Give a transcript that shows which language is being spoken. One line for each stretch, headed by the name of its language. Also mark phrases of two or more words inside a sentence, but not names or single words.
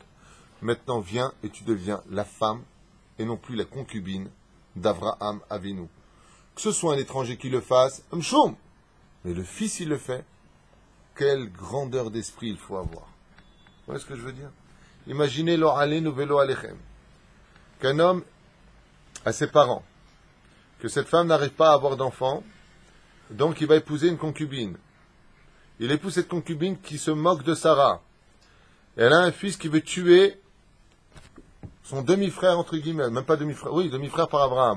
French: Maintenant, viens et tu deviens la femme et non plus la concubine d'
Hebrew: Avraham Avinu.
French: Que ce soit un étranger qui le fasse, Mshum. Mais le fils, il le fait. Quelle grandeur d'esprit il faut avoir. Vous voyez ce que je veux dire? Imaginez
Hebrew: lo alenu velo alechem.
French: Qu'un homme a ses parents, que cette femme n'arrive pas à avoir d'enfant, donc il va épouser une concubine. Il épouse cette concubine qui se moque de Sarah. Elle a un fils qui veut tuer son demi-frère, entre guillemets, même pas demi-frère, oui, demi-frère par Abraham.